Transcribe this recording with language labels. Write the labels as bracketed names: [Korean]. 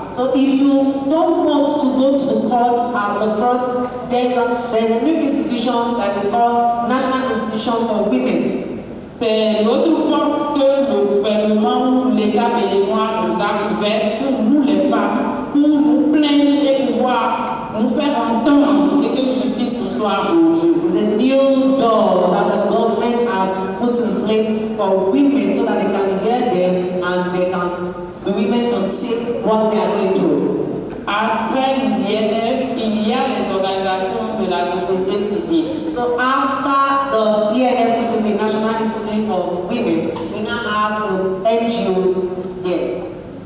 [English] So if you don't want to go to the court at the first, there's a new institution that is called National Institution for Women. [French] C'est l'autre porte que le gouvernement ou l'État béninois nous a ouvert pour nous les femmes, pour nous plaindre et pouvoir nous faire entendre et que justice nous soit rendue. [English] It's a new door that the government have put in place for women so that they can hear them and the women can see what they are going through. [French] Après l'INF, il y a les organisations de la société civile. [English] So after the ENF, which is the National Institute for Women, we now have the NGOs here.